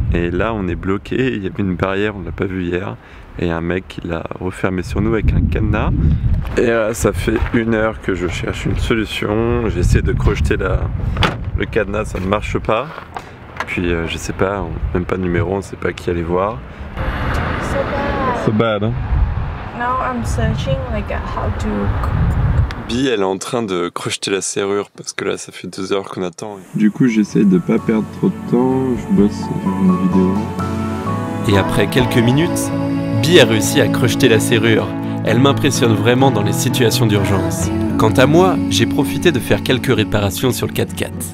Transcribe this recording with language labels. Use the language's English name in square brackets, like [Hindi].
[French] Et là on est bloqué, il y avait une barrière, on l'a pas vu hier, et un mec qui l'a refermé sur nous avec un cadenas. Et là ça fait 1 heure que je cherche une solution, j'essaie de crocheter le cadenas, ça ne marche pas. Puis je sais pas, même pas de numéro, on sait pas qui aller voir. [English] So bad, hein? Now I'm searching like how to. [French] Bee, elle est en train de crocheter la serrure parce que là ça fait 2 heures qu'on attend. Du coup j'essaye de pas perdre trop de temps, je bosse sur une vidéo. Et après quelques minutes, Bee a réussi à crocheter la serrure. Elle m'impressionne vraiment dans les situations d'urgence. Quant à moi, j'ai profité de faire quelques réparations sur le 4x4.